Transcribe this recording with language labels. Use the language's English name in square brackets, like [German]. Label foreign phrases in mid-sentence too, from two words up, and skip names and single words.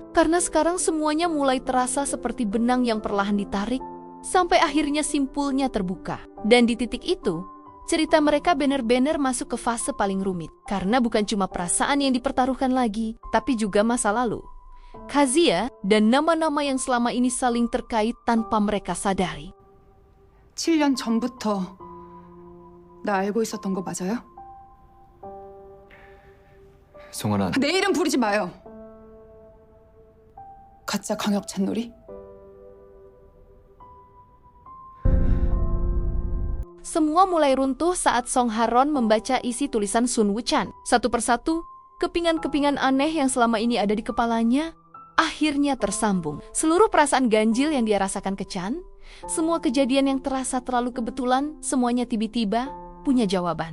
[Indonesian] Karena sekarang semuanya mulai terasa seperti benang yang perlahan ditarik, sampai akhirnya simpulnya terbuka. Dan di titik itu, cerita mereka benar-benar masuk ke fase paling rumit. Karena bukan cuma perasaan yang dipertaruhkan lagi, tapi juga masa lalu. Kazuya dan nama-nama yang selama ini saling terkait tanpa mereka sadari. [Korean] 7년 전부터 나 알고 있었던 거 맞아요? 송하나, 내 이름 부르지 마요. 가짜 강혁 찬놀이? [Indonesian] Semua mulai runtuh saat Song Haron membaca isi tulisan Sun Wuchan. Satu persatu, kepingan-kepingan aneh yang selama ini ada di kepalanya akhirnya tersambung. Seluruh perasaan ganjil yang dia rasakan ke Chan, semua kejadian yang terasa terlalu kebetulan, semuanya tiba-tiba punya jawaban.